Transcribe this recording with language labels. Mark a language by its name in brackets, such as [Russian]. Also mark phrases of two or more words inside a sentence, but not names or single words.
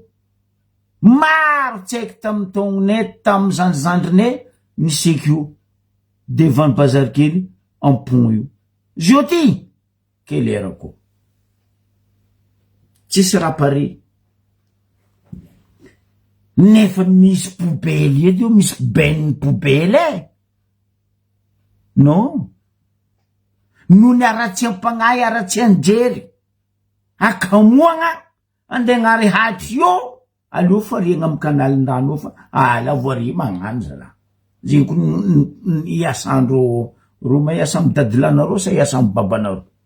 [Malagasy] Maro tsaiky tamy taonay tamy zandrizandrinay niseka io. Devant bazar kely en pont io. Zio ty kelerako. Tsisy raha pare. Nefa misy poubelle edy io, misy benny poubelle. Non. Nony aratsy ampagnay, aratsy anjery. Akamoagna, andegnary hatry io. Aleo fariagna amy kanalin-drano fa lavoaria magnano zala. Zegny ko iasandro ro maiasa amy dadilanareo sa iasa amy babanareo.